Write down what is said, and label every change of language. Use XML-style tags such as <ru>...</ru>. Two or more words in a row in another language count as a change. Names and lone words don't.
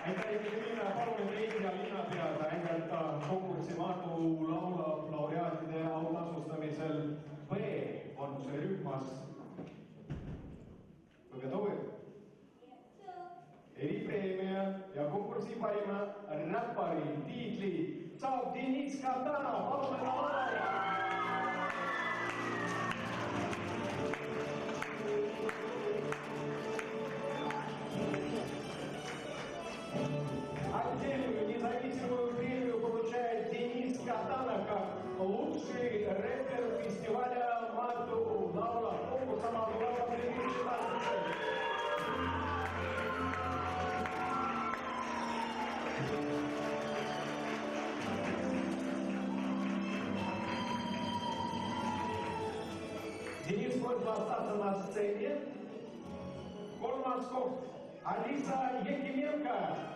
<et>Jevgenia, palume teid ja linnapead näidata konkursi Maardu laulab laureaatide autasustamisel B-konkursi rühmas.</et> <ru>Вы готовы?</ru> <et>Eripreemia ja konkursi parima räppari tiitli saab Deniss Katana, palume ta lavale!</et> <ru>Отдельную независимую премию получает Дениss Katana как лучший рэпер фестиваля Maardu laulab, конкурса Maardu laulab 2026. Денис просит остаться на сцене. Колман Скотт, Алиса Якименко.</ru>